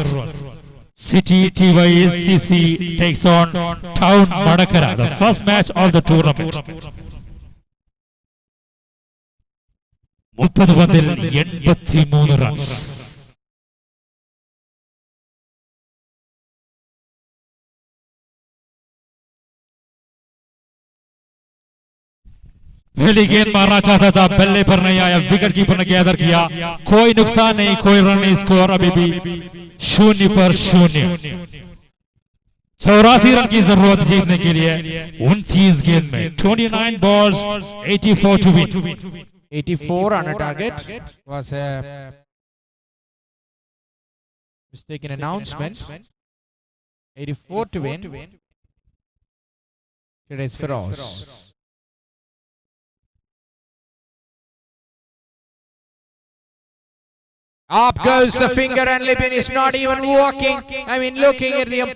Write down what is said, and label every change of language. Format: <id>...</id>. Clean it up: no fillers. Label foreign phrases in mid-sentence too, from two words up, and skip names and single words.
<en>City TYCC takes on Town Madakara, the first match of the tournament.</en> <ml>30 പന്തിൽ 83 റൺസ്.</ml> <hi>पहली गेंद मारना चाहता था, बल्ले पर नहीं आया,</hi> <en>wicket keeper</en> <hi>ने गैदर किया. कोई नुकसान नहीं, कोई रन नहीं. स्कोर अभी भी 0 पर 0. 84 रन की जरूरत जीतने के लिए 29 गेंद में.</hi> <en>29 balls, 84 to win. 84 on a target was a mistaken announcement. 84 to win. It is Firoz. Up goes the finger and Libyan is not even walking.</en>